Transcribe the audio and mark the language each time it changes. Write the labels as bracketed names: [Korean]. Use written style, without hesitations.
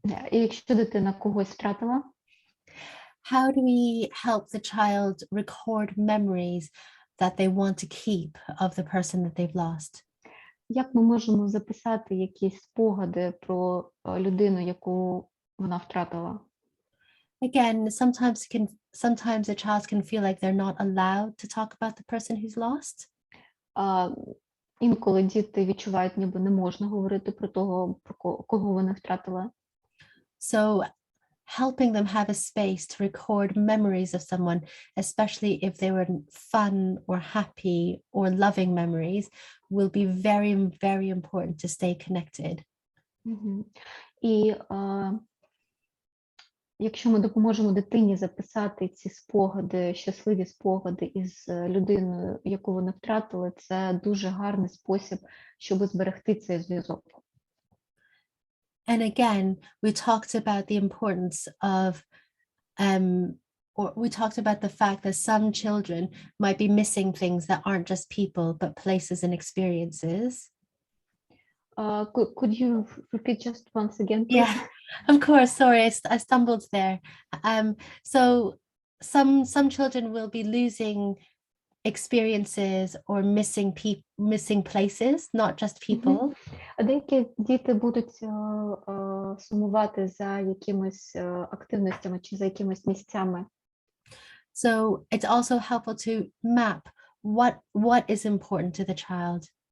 [Ukrainian] І якщо дитина когось втратила, [English] how do we help the child record memories that they want to keep of the person that they've lost? [Ukrainian] Як ми можемо записати якісь спогади про людину, яку вона втратила? [English] Again, sometimes a child can feel like they're not allowed to talk about the person who's lost. [Ukrainian] Інколи діти відчувають, ніби не можна говорити про того, про кого вони втратили. [English] So helping them have a space to record memories of someone, especially if they were fun or happy or loving memories, will be very, very important to stay connected. [Ukrainian] І якщо ми допоможемо дитині записати ці спогади, щасливі спогади із людиною, яку вони втратили, це дуже гарний спосіб, щоб зберегти цей зв'язок. [English] And again, we talked about the importance of, or we talked about the fact that some children might be missing things that aren't just people, but places and experiences. Could you repeat just once again, please? Yeah, of course. Sorry, I stumbled there. So some children will be losing experiences or missing places, not just people. [Ukrainian] Деякі діти будуть сумувати за якимись активностями чи за якимись місцями. [English] So it's also helpful to map what is important to the child.